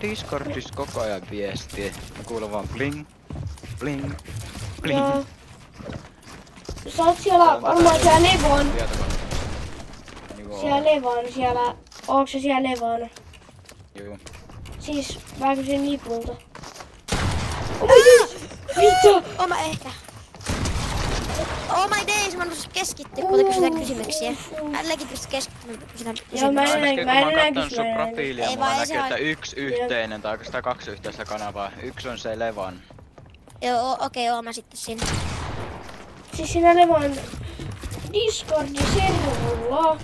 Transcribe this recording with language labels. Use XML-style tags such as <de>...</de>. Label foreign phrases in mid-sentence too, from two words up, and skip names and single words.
<fi>on Discordissa koko ajan viestiä. Mä kuulen vaan bling, bling, bling. Joo. Sä oot siellä, varmaan siellä Levon. Siellä Levon, siellä. Ootko sä siellä Levon? Joo. Siis mä kysyn lipulta.</fi> <en>Oh my days!</en> <fi>Mitä? Oon mä ehkä.</fi> <en>Oh my days,</en> <fi>mä en osaa keskittyä, kun kysytään kysymyksiä. Älläkin pysty keskittymään, kun kysytään Joo, mä kysymyksiä. en- Ainakin kun mä oon näin kattonut sun kysymään. profiilia, Ei mulla vaan, näkyy, se on- että yksi yhteinen tai oikeastaan 2 yhteistä kanavaa. Yksi on se Levan. Joo, okei, oon mä sitten siinä. Siis siinä Levon Discord-servulla.</fi>